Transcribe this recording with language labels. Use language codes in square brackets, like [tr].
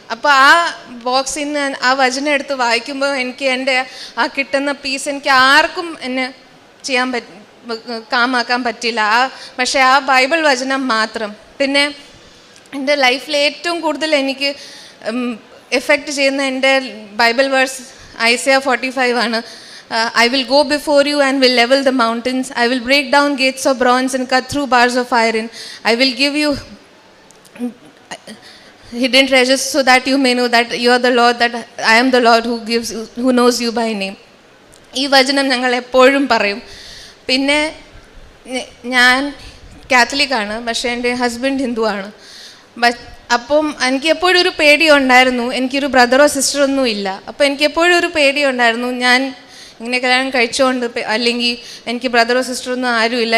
[ml] അപ്പോൾ ആ ബോക്സിൽ നിന്ന് ആ വചനം എടുത്ത് വായിക്കുമ്പോൾ എനിക്ക് എൻ്റെ ആ കിട്ടുന്ന പീസ് എനിക്ക് ആർക്കും എന്നെ ചെയ്യാൻ കാമാക്കാൻ പറ്റില്ല. പക്ഷേ ആ ബൈബിൾ വചനം മാത്രം. പിന്നെ എൻ്റെ ലൈഫിൽ ഏറ്റവും കൂടുതൽ എനിക്ക് എഫക്റ്റ് ചെയ്യുന്ന എൻ്റെ ബൈബിൾ വേഴ്സ് ഐസയ 45 ആണ്. [en] I will go before you and will level the mountains. I will break down gates of bronze and cut through bars of iron. I will give you hidden treasures so that you may know that you are the Lord, that I am the Lord who knows you by name. [ml] ഈ വചനം ഞങ്ങൾ എപ്പോഴും പറയും. പിന്നെ ഞാൻ കാത്തലിക്കാണ്, പക്ഷേ എൻ്റെ husband Hindu ആണ്. അപ്പം എനിക്ക് എപ്പോഴും ഒരു പേടിയുണ്ടായിരുന്നു. എനിക്കൊരു ബ്രദറോ സിസ്റ്ററോ ഒന്നും ഇല്ല. അപ്പോൾ എനിക്ക് എപ്പോഴും ഒരു പേടിയുണ്ടായിരുന്നു, ഞാൻ ഇങ്ങനെ കല്യാണം കഴിച്ചുകൊണ്ട് അല്ലെങ്കിൽ എനിക്ക് ബ്രദറോ സിസ്റ്ററോ ഒന്നും ആരുമില്ല.